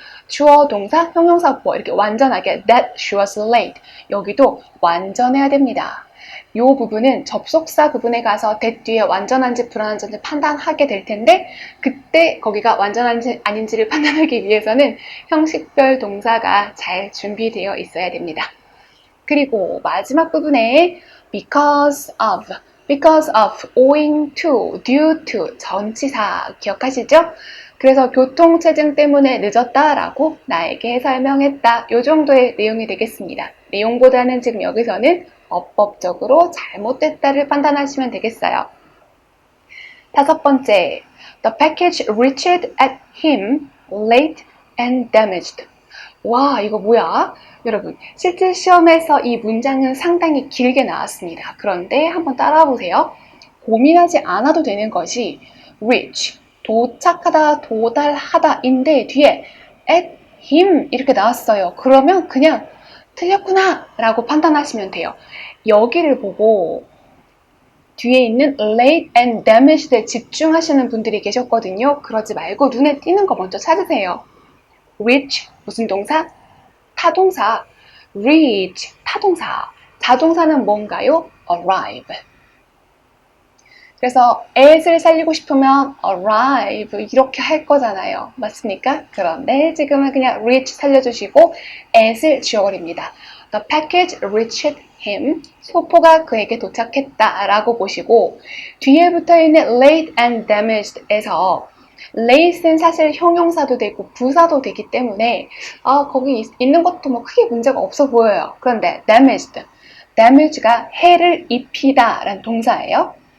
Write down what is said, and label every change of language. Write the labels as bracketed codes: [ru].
[ko] 주어, 동사, 형용사 보어 이렇게 완전하게 that she was late. 여기도 완전해야 됩니다. 이 부분은 접속사 부분에 가서 that 뒤에 완전한지 불완전한지 판단하게 될 텐데 그때 거기가 완전한지 아닌지를 판단하기 위해서는 형식별 동사가 잘 준비되어 있어야 됩니다. 그리고 마지막 부분에 because of, owing to, due to 전치사 기억하시죠? 그래서 교통체증 때문에 늦었다라고 나에게 설명했다. 이 정도의 내용이 되겠습니다. 내용보다는 지금 여기서는 어법적으로 잘못됐다를 판단하시면 되겠어요. 다섯 번째, [en] the package reached at him late and damaged. [ko] 와, 이거 뭐야? 여러분, 실제 시험에서 이 문장은 상당히 길게 나왔습니다. 그런데 한번 따라와 보세요. 고민하지 않아도 되는 것이 reach, 도착하다, 도달하다인데 뒤에 at him 이렇게 나왔어요. 그러면 그냥 틀렸구나 라고 판단하시면 돼요. 여기를 보고 뒤에 있는 late and damaged에 집중하시는 분들이 계셨거든요. 그러지 말고 눈에 띄는 거 먼저 찾으세요. reach 무슨 동사? 타동사. reach 타동사. 자동사는 뭔가요? arrive. 그래서 at을 살리고 싶으면 arrive 이렇게 할 거잖아요. 맞습니까? 그런데 지금은 그냥 reach 살려주시고 at을 지워버립니다. [en] The package reached him. [ko] 소포가 그에게 도착했다 라고 보시고 뒤에 붙어있는 late and damaged에서 late는 사실 형용사도 되고 부사도 되기 때문에 거기 있는 것도 뭐 크게 문제가 없어 보여요. 그런데 damage가 해를 입히다 라는 동사예요.